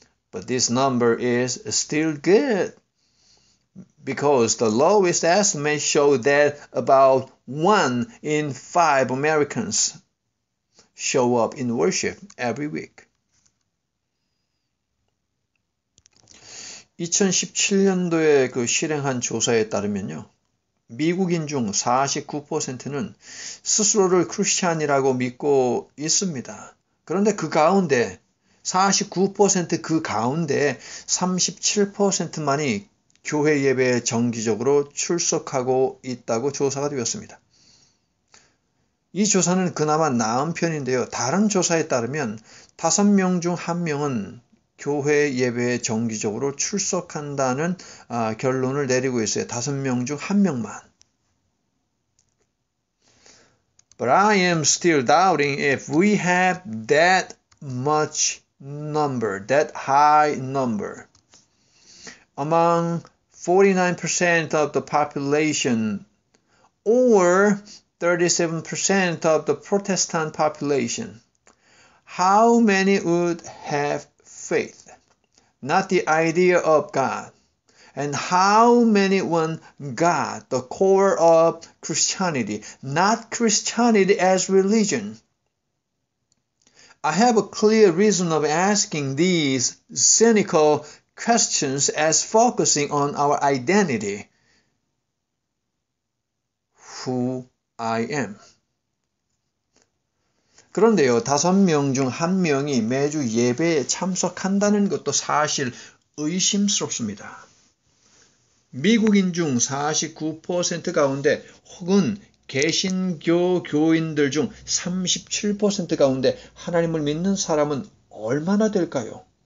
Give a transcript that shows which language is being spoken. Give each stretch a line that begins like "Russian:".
English: But this number is still good because the lowest estimates show that about 1 in 5 Americans show up in worship every week.
Korean: 2017년도에 실행한 조사에 따르면요. 미국인 중 49%는 스스로를 크리스찬이라고 믿고 있습니다. 그런데 그 가운데 49% 그 가운데 37%만이 교회 예배에 정기적으로 출석하고 있다고 조사가 되었습니다. 이 조사는 그나마 나은 편인데요. 다른 조사에 따르면 5명 중 1명은 교회 예배에 정기적으로 출석한다는 결론을 내리고 있어요. 5명 중 1명만.
English: But I am still doubting if we have that much number, that high number. Among 49% of the population or 37% of the Protestant population, how many would have faith, not the idea of God, and how many want God, the core of Christianity, not Christianity as religion? I have a clear reason of asking these cynical questions as focusing on our identity, who I am.
Korean: 그런데요, 5명 중 1명이 매주 예배에 참석한다는 것도 사실 의심스럽습니다. 미국인 중 49% 가운데 혹은 개신교 교인들 중 37% 가운데 하나님을 믿는 사람은 얼마나 될까요?